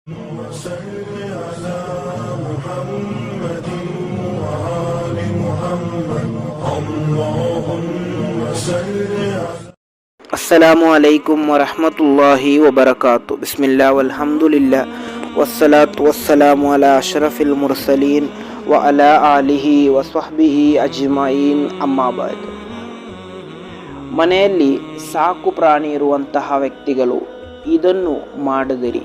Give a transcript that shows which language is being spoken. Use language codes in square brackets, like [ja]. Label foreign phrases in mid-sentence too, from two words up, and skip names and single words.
[ar] وصل على محمد وآل محمد اللهم صل على السلام عليكم ورحمة الله وبركاته. بسم الله والحمد لله والصلاة والسلام على أشرف المرسلين وعلى آله وصحبه أجمعين. أما بعد. [kn] ಮನೆಯಲ್ಲಿ ಸಾಕು ಪ್ರಾಣಿ ಇರುವಂತಹ ವ್ಯಕ್ತಿಗಳು ಇದನ್ನು ಮಾಡದಿರಿ.